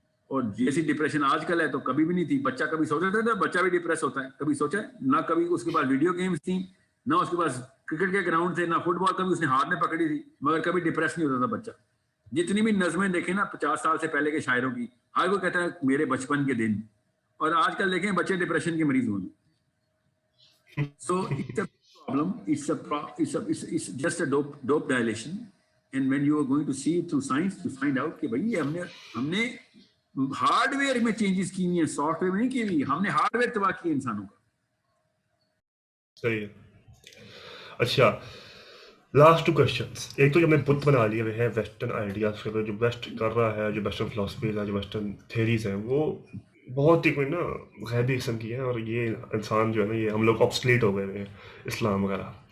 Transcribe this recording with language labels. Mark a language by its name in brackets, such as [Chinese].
[Urdu] اور جیسی ڈپریشن آج کل ہے تو کبھی بھی نہیں تھی. بچہ کبھی سوچا تھا بچہ بھی ڈپریس ہوتا ہے, کبھی سوچا ہے نہ. کبھی اس کے پاس ویڈیو گیمز تھیں, نہ اس کے پاس کرکٹ کے گراؤنڈ تھے, نہ فٹ بال کبھی اس نے ہاتھ میں پکڑی تھی, مگر کبھی ڈپریس نہیں ہوتا تھا بچہ. جتنی بھی نظمیں دیکھیں نا 50 سال سے پہلے کے شاعروں کی, ہر کوئی کہتا ہے میرے بچپن کے دن, اور آج کل دیکھیں بچے ڈپریشن کے مریض ہوئے. [English] So it's a problem, it's just a dope dilation, and when you are going to see it through science you find out [Urdu] کہ بھئی ہم نے ہارڈ ویئر میں چینجز کی ہوئی ہیں, سافٹ ویئر میں نہیں کی ہوئی. ہم نے ہارڈ ویئر تباہ کیا انسانوں کا. صحیح ہے. اچھا, لاسٹ 2 کوسچنس. ایک تو جو ہم نے بت بنا لیے ہوئے ہیں ویسٹرن آئیڈیاز کے, جو ویسٹ کر رہا ہے, جو ویسٹرن فلاسفیز ہیں, جو ویسٹرن تھیریز ہیں, وہ بہت ہی کوئی نا غیبی قسم کی ہیں, اور یہ انسان جو ہے نا, یہ ہم لوگ آبسلیٹ ہو گئے ہیں اسلام وغیرہ.